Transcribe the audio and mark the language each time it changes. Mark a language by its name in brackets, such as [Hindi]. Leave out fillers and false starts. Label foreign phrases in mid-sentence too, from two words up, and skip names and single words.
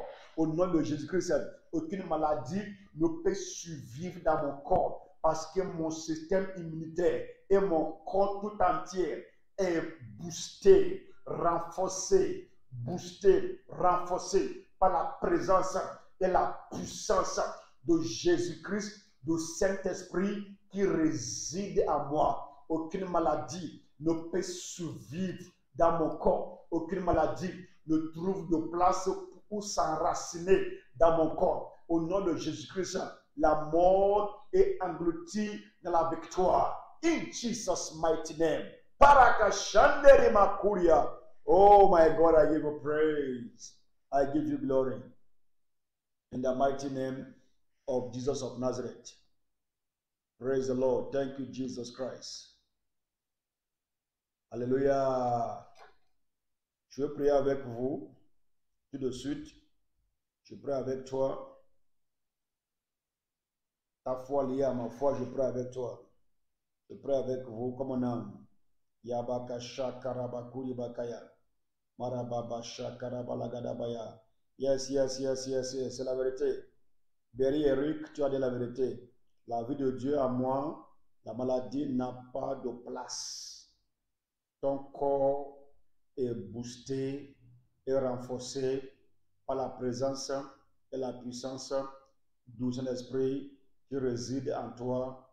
[French] Au nom de Jésus-Christ, aucune maladie ne peut survivre dans mon corps parce que mon système immunitaire et mon corps tout entier est boosté, renforcé par la présence et la puissance de Jésus-Christ du Saint-Esprit qui réside en moi. Aucune maladie ne peut survivre dans mon corps. Aucune maladie ne trouve de place pour s'enraciner dans mon corps. Au nom de Jésus-Christ, la mort est engloutie dans la victoire. [English] In Jesus' mighty name. Parakashanderi makuria. Oh my God, I give you praise. I give you glory. In the mighty name of Jesus of Nazareth. Praise the Lord. Thank you, Jesus Christ. Alléluia. [French] Je vais prier avec vous tout de suite. Je prie avec toi. Ta foi liée à ma foi, je prie avec toi. Je prie avec vous comme un homme. Yabakasha karabakuri bakaya. Marababasha karabalagadabaya. Yes, c'est la vérité. Berry Eric, tu as dit la vérité. La vie de Dieu à moi, la maladie n'a pas de place. Ton corps est boosté et renforcé par la présence et la puissance du Saint-Esprit qui réside en toi.